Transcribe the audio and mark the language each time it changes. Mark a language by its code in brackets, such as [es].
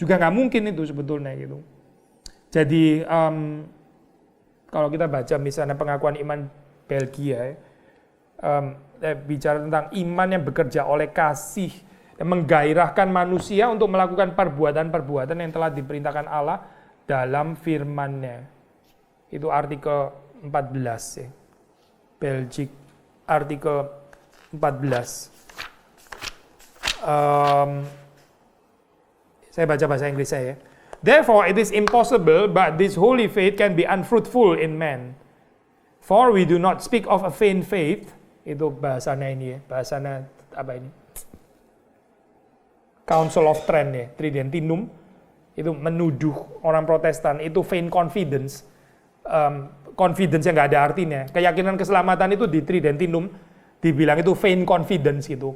[id] Juga nggak mungkin itu sebetulnya gitu. Jadi kalau kita baca misalnya pengakuan iman Belgia, bicara tentang iman yang bekerja oleh kasih, yang menggairahkan manusia untuk melakukan perbuatan-perbuatan yang telah diperintahkan Allah dalam firman-Nya. Itu artikel 14 ya. Belgic artikel 14. Saya baca bahasa Inggris saya. [en] Therefore it is impossible, but this holy faith can be unfruitful in man. For we do not speak of a vain faith. [id] Itu bahasanya ini ya, bahasanya apa ini? Council of Trent ya, Tridentinum. Itu menuduh orang Protestan, itu [en] vain confidence. [id] Confidence yang nggak ada artinya. Keyakinan keselamatan itu di Tridentinum dibilang itu [en] vain confidence [id] gitu.